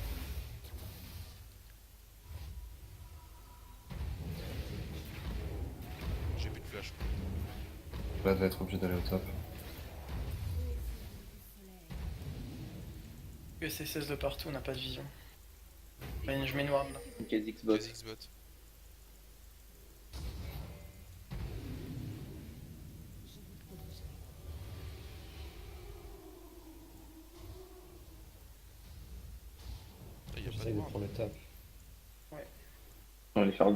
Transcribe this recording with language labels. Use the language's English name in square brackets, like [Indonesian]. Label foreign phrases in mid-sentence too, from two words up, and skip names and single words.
[French] J'ai plus de flash. Là, va être obligé d'aller au top. Que c'est 16 de partout, on n'a pas de vision. Je mets noir là. Kha'Zix bot. Kha'Zix bot. Ah, y a pas de J'essaie de ward. prendre le top. On va aller faire le